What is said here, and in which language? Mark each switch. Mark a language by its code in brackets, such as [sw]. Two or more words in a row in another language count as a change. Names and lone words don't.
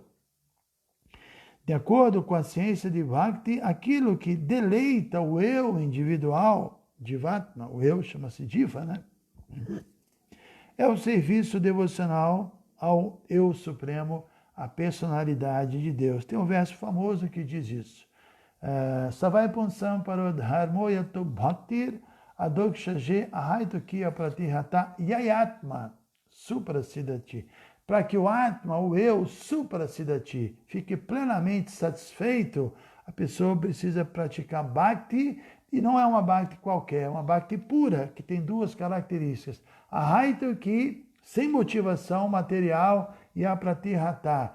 [pt] De acordo com a ciência de Bhakti, aquilo que deleita o eu individual, Jivatma, o eu chama-se Jiva, né? É o serviço devocional ao eu supremo, à personalidade de Deus. Tem um verso famoso que diz isso. [sa] सवै पुंसाम् परोधर्मो यतो भक्तिर् अधोक्षजे अहैतुकिय प्रतिहता ययात्मा सुप्रसीदति. [pt] Para que o Atma, o eu, Suprasidati, fique plenamente satisfeito, a pessoa precisa praticar Bhakti, e não é uma Bhakti qualquer, é uma Bhakti pura, que tem duas características. Ahaituki, sem motivação material, e a Pratihata.